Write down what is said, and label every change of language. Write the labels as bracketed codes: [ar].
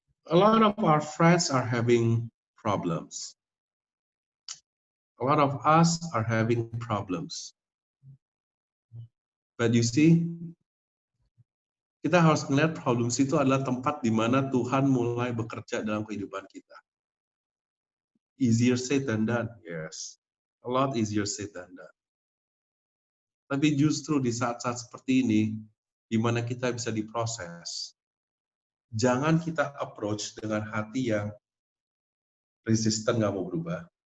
[en] A lot of our friends are having problems. A lot of us are having problems. [id] But you see, kita harus melihat problems itu adalah tempat di mana Tuhan mulai bekerja dalam kehidupan kita. [en] Easier said than done, yes. A lot easier said than done. [id] Tapi justru di saat-saat seperti ini, di mana kita bisa diproses, jangan kita approach dengan hati yang resisten, nggak mau berubah.